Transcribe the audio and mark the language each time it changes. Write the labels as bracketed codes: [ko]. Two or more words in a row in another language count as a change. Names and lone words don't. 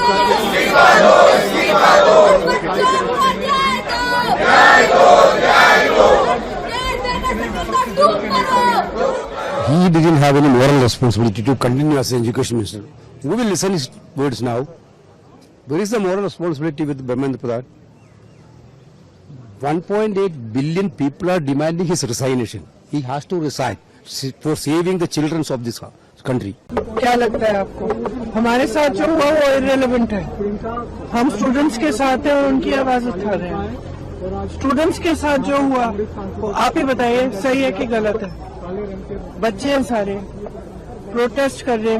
[en] He didn't have any moral responsibility to continue as an education minister. Who will listen his words now? Where is the moral responsibility with Dharmendra Pradhan? 1.8 billion people are demanding his resignation. He has to resign for saving the children of this country. [hi] क्या लगता है आपको? हमारे साथ जो हुआ वो इररिलेवेंट है. हम स्टूडेंट्स के साथ हैं और उनकी आवाज उठा रहे हैं. स्टूडेंट्स के साथ जो हुआ वो आप ही बताइए सही है कि गलत है. बच्चे हैं सारे प्रोटेस्ट कर रहे हैं.